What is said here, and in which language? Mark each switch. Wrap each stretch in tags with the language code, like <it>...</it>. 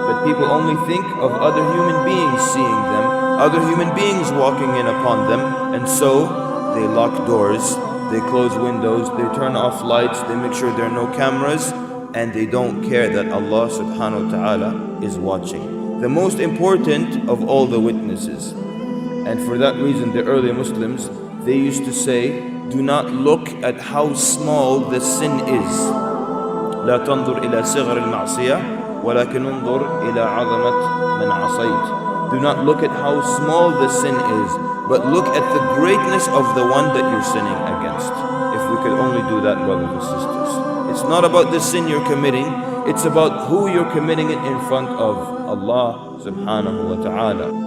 <en>But people only think of other human beings seeing them, other human beings walking in upon them, and so they lock doors, they close windows, they turn off lights, they make sure there are no cameras, and they don't care that Allah subhanahu wa ta'ala is watching. The most important of all the witnesses. And for that reason, the early Muslims, they used to say, do not look at how small the sin is.</en> <ar>لا تنظر إلى صغر المعصية ولكن انظر إلى عظمة من عصيت.</ar> <en>Do not look at how small the sin is, but look at the greatness of the one that you're sinning against. If we could only do that, brothers and sisters. It's not about the sin you're committing, it's about who you're committing it in front of, Allah subhanahu wa ta'ala.</en>